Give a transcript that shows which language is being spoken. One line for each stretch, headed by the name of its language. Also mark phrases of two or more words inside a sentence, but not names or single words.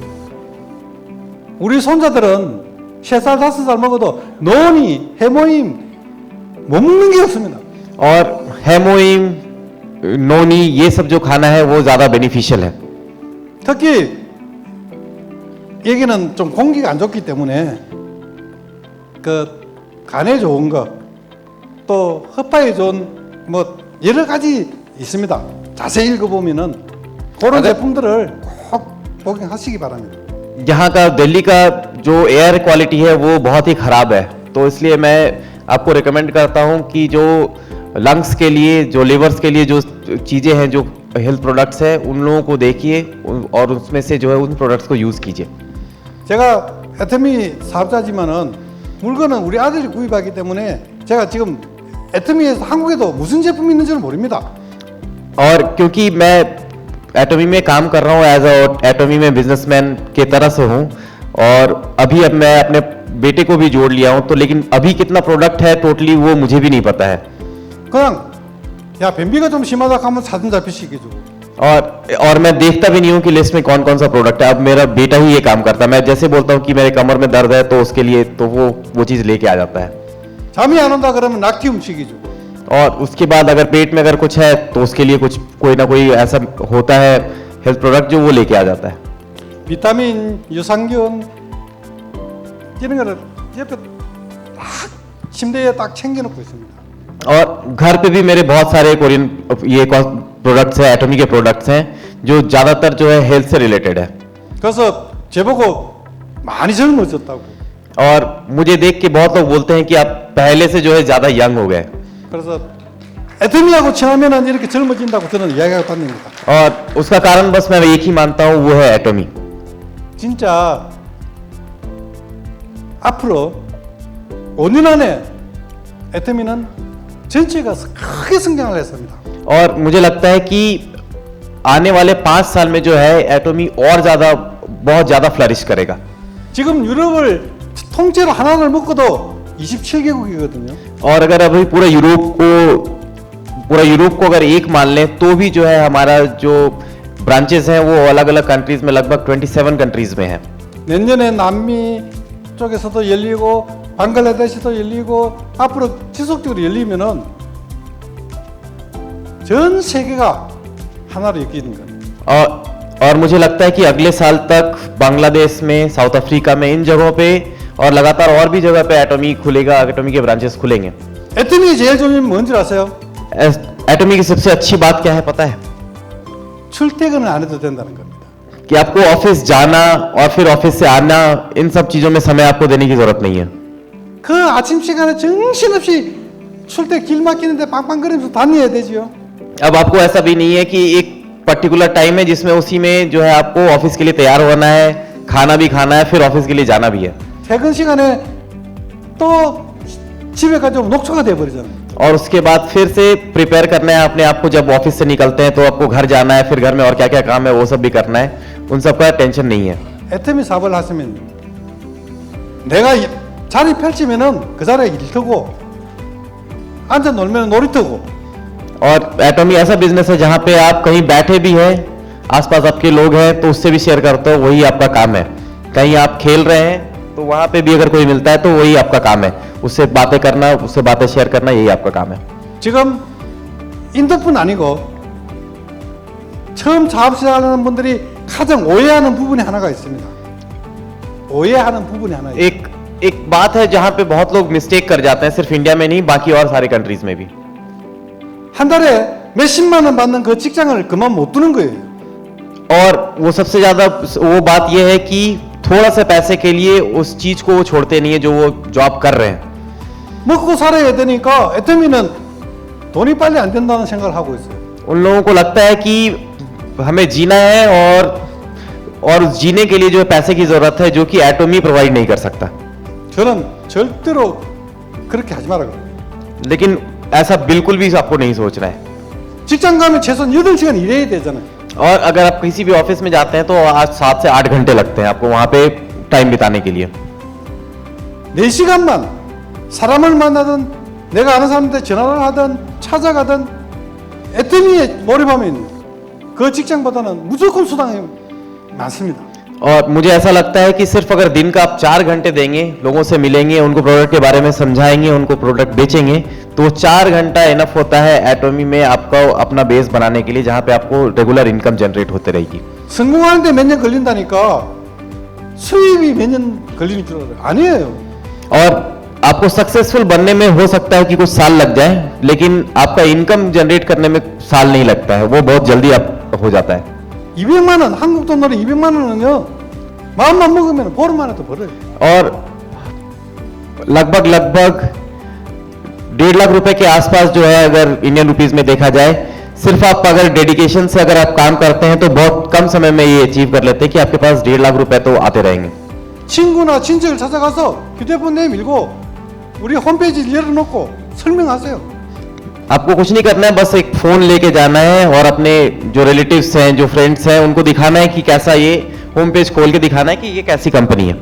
Korean: 우리 손자들은 3살, 5살 먹어도 노니, 해모임 못 먹는 게 없습니다.
Hindi: और हेमोइम, नोनी, ये सब जो खाना है वो ज़्यादा बेनिफिशियल है।
Korean: 특히 여기는 좀 공기가 안 좋기 때문에 그 간에 좋은 거, 또 흡파에 좋은 뭐 여러 가지 있습니다. 자세히 읽어보면은 그런 제품들을 꼭 복용하시기 바랍니다.
Hindi: यहाँ का दिल्ली का जो
English: air quality
Hindi: है वो बहुत ही ख़राब है, तो इसलिए मैं आपको रिकमेंड करता हूँ कि जो लंग्स के लिए, जो लिवर्स के लिए जो चीज़ें हैं, जो
English: health products
Hindi: हैं, उन लोगों को देखिए और उसमें से जो है उन प्रोडक्ट्स को यूज़ कीजिए।
Korean: 제가 애터미 사업자지만은 물건은 우리 아들이 구입하기 때문에 제가 지금 애터미에서 한국에도 무슨 제품이 있는지를 모릅니다.
Hindi: और क्योंकि मैं एटॉमी में काम कर रहा हूँ,
English: as a
Hindi: एटॉमी में बिजनेसमैन के तरह से हूँ, और अभी अब मैं अपने बेटे को भी जोड़ लिया हूँ, तो लेकिन अभी कितना प्रोडक्ट है टोटली वो मुझे भी नहीं पता है।
Korean: 그냥 야 변비가 좀 심하다 하면 사진 잡히시게 주고
Hindi: और मैं देखता भी नहीं हूँ कि लिस्ट में कौन कौन सा प्रोडक्ट है। अब मेरा बेटा ही ये काम करता है, मैं जैसे बोलता हूँ कि मेरे कमर में दर्द है तो उसके लिए तो वो चीज़ लेके आ जाता है।
Korean: 잠이 안 온다 그러면 낙티움 시켜주고
Hindi: और उसके बाद अगर पेट में अगर कुछ है तो उसके लिए कुछ कोई ना कोई ऐसा होता है
English: health product
Hindi: जो वो लेके आ जाता है।
Korean: 비타민, 유산균 이런 거를 옆에 딱 침대에 딱 챙겨놓고 있습니다.
Hindi: और घर पे भी मेरे बहुत सारे कोरियन ये प्रोडक्ट्स हैं, एटॉमी के प्रोडक्ट्स हैं, जो ज़्यादातर जो है हेल्थ से रिलेटेड है।
Korean: 그래서 제보고 많이 젊어졌다고.
Hindi: और मुझे देख के बहुत लोग बोलते हैं कि आप पहले से जो है ज़्यादा यंग हो गए।
Korean: 그래서 애터미하고 친하면은 이렇게 젊어진다고 저는 이야기하고 다닙니다.
Hindi: और उसका कारण बस मैं एक ही मानता हूँ, वो है एटॉमी।
Korean: 진짜 앞으로 5년 안에 애터미는 전체가 크게 성장을 했습니다.
Hindi: और मुझे लगता है कि आने वाले 5 साल में जो है एटॉमी और ज़्यादा बहुत ज़्यादा फ्लरिश करेगा।
Korean: 지금 유럽을 통째로 하나를 묶어도 27개국이거든요.
Hindi: और अगर अभी पूरा यूरोप को अगर एक मान लें तो भी जो है हमारा जो ब्रांचेस हैं वो अलग अलग कंट्रीज में, लगभग 27 कंट्रीज में है।
Korean: 내년에 남미 쪽에서도 열리고 방글라데시도 열리고 앞으로 지속적으로 열리면은 전 세계가 하나로 엮이는 거예요.
Hindi: और मुझे लगता है कि अगले साल तक बांग्लादेश में, साउथ अफ्रीका में, इन जगहों पे और लगातार और भी जगह पे एटॉमी खुलेगा, एटॉमी के ब्रांचेस खुलेंगे।
Korean: 애터미 제일 좋은 뭔지 아세요?
Hindi: एटॉमी की सबसे अच्छी बात क्या है पता है?
Korean: 출퇴근을 안 해도 된다는 겁니다.
Hindi: कि आपको ऑफिस जाना और फिर ऑफिस से आना, इन सब चीजों में समय आपको देने की जरूरत नहीं है।
Korean: 그 아침 시간에 정신없이 출퇴 길 막히는데 빵빵거리면서 다녀야 되지요.
Hindi: अब आपको ऐसा भी नहीं है कि एक
English: particular time
Hindi: है जिसमें उसी में जो है आपको ऑफिस के लिए तैयार होना है, खाना भी खाना है, फिर ऑफिस के लिए जाना भी है।
Korean: 퇴근 시간에 또 집에 가지고 녹초가 돼 버리잖아요.
Hindi: और उसके बाद फिर से प्रिपेयर करना है अपने आप को, जब ऑफिस से निकलते हैं तो आपको घर जाना है, फिर घर में और क्या क्या काम है वो सब भी करना है, उन सब का टेंशन नहीं है।
Korean: 애터미 사업을 하시면 내가 자리 펼치면은 그 자리에 일터고 앉아 놀면 놀이터고
Hindi: और एटॉमी ऐसा बिजनेस है जहाँ पे आप कहीं बैठे भी हैं, आसपास आपके लोग हैं तो उससे भी शेयर करते हो, वही आपका काम है। कहीं आप खेल रहे हैं तो वहाँ पे भी अगर कोई मिलता है तो वही आपका काम है, उससे बातें करना, उससे बातें शेयर करना, यही आपका काम है।
Korean: 지금 인도뿐 아니고 처음 사업 시작하는 분들이 가장 오해하는 부분이 하나가 있습니다. 오해하는 부분이 하나 있어요.
Hindi: एक बात है जहाँ पे बहुत लोग मिस्टेक कर जाते हैं, सिर्फ इंडिया में नहीं बाकी और सारे कंट्रीज में भी।
Korean: 한 달에 몇십만 원 받는 그 직장을 그만 못 두는 거예요.
Hindi: और वो सबसे ज्यादा वो बात यह है कि थोड़ा सा पैसे के लिए उस चीज को वो छोड़ते नहीं है जो वो जॉब कर रहे हैं।
Korean: 먹고 살아야 되니까 애터미는 돈이 빨리 안 된다는 생각을 하고 있어요.
Hindi: उन लोगों को लगता है कि हमें जीना है और और उस जीने के लिए जो है पैसे की जरूरत है, जो कि एटोमी प्रोवाइड नहीं कर सकता।
Korean: 저는 절대로 그렇게 하지 마라 그래요.
Hindi: लेकिन ऐसा बिल्कुल भी आपको नहीं सोचना है।
Korean: 직장 가면 최소한 8시간 일해야 되잖아요.
Hindi: और अगर आप किसी भी ऑफिस में जाते हैं तो आज 7 से 8 घंटे लगते हैं आपको वहां पे टाइम बिताने के लिए।
Korean: 4시간만 사람을 만나든 내가 아는 사람한테 전화를 하든 찾아가든 애터미에 몰입하면 그 직장보다는 무조건 수당이 많습니다.
Hindi: और मुझे ऐसा लगता है कि सिर्फ अगर दिन का आप 4 घंटे देंगे, लोगों से मिलेंगे, उनको प्रोडक्ट के बारे में समझाएंगे, उनको प्रोडक्ट बेचेंगे, तो वो 4 घंटा इनफ होता है एटोमी में आपका अपना बेस बनाने के लिए, जहां पे आपको
English: regular income generate
Hindi: होते रहेगी।
Korean: 성공하는데 몇 년 걸린다니까 수입이 몇 년 걸리는 줄 알아요. 아니에요.
Hindi: और आपको सक्सेसफुल बनने में हो सकता है कि कुछ साल लग जाए, लेकिन आपका
English: income generate
Hindi: करने में साल नहीं लगता है, वो बहुत जल्दी आप हो जाता है।
Korean: 200만 원, 한국 돈으로 200만 원은요. 마음만 먹으면 보름 안에 또 벌어요.
Hindi: और लगभग 1.5 लाख रुपए के आसपास जो है, अगर
English: Indian rupees
Hindi: में देखा जाए, सिर्फ आप अगर डेडिकेशन से अगर आप काम करते हैं तो बहुत कम समय में ये अचीव कर लेते हैं कि आपके पास 1.5 लाख रुपए तो आते रहेंगे।
Korean: 친구나 친척을 찾아가서 휴대폰 내밀고 우리 홈페이지를 열어놓고 설명하세요.
Hindi: आपको कुछ नहीं करना है, बस एक फोन लेके जाना है और अपने जो रिलेटिव्स हैं, जो फ्रेंड्स हैं, उनको दिखाना है कि कैसा, ये
English: home page
Hindi: खोल के दिखाना है कि ये कैसी कंपनी है।